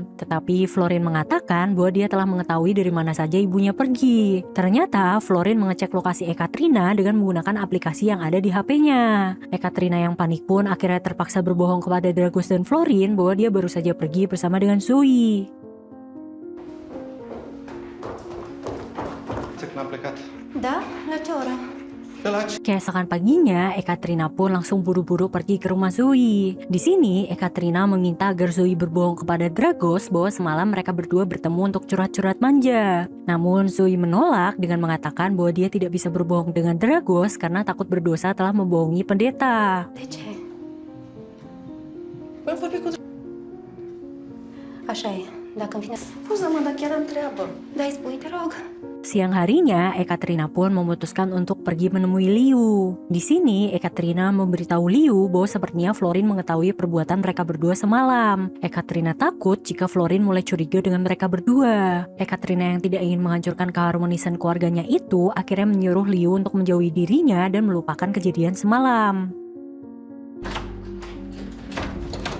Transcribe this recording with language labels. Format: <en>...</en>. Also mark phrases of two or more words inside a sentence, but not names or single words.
<id>Tetapi Florin mengatakan bahwa dia telah mengetahui dari mana saja ibunya pergi. Ternyata Florin mengecek lokasi Ekaterina dengan menggunakan aplikasi yang ada di HP-nya. Ekaterina yang panik pun akhirnya terpaksa berbohong kepada Dragos dan Florin bahwa dia baru saja pergi bersama dengan Zoe.</id> <ro>Ți-a n-a plecat. Da? La ce oră?</ro> <id>Keesokan paginya, Ekaterina pun langsung buru-buru pergi ke rumah Zoe. Di sini, Ekaterina meminta agar Zoe berbohong kepada Dragos bahwa semalam mereka berdua bertemu untuk curhat-curhat manja. Namun Zoe menolak dengan mengatakan bahwa dia tidak bisa berbohong dengan Dragos karena takut berdosa telah membohongi pendeta.</id> <ro>De ce? Păi am vorbit cu... Așa e. Dacă-mi vine... Scuză-mă, dar chiar am treabă. Dai, spui, te rog.</ro> <id>Siang harinya, Ekaterina pun memutuskan untuk pergi menemui Liu. Di sini, Ekaterina memberitahu Liu bahwa sepertinya Florin mengetahui perbuatan mereka berdua semalam. Ekaterina takut jika Florin mulai curiga dengan mereka berdua. Ekaterina yang tidak ingin menghancurkan keharmonisan keluarganya itu akhirnya menyuruh Liu untuk menjauhi dirinya dan melupakan kejadian semalam.</id>